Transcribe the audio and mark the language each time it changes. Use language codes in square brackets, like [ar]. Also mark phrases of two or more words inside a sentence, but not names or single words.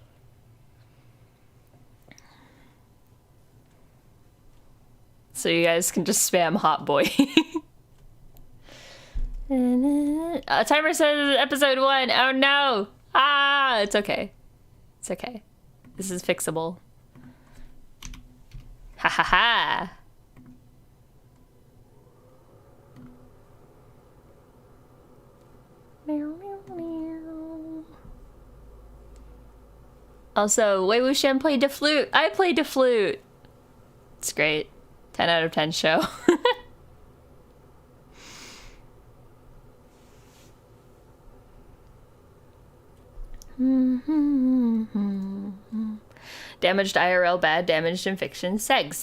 [en] So you guys can just spam hot boy. Timer says episode 1. Oh no! Ah, it's okay. It's okay. This is fixable. Ha ha ha! Also, Wei Wuxian played the flute. I played the flute. It's great. 10 out of 10 show. Damaged IRL bad, damaged in fiction segs.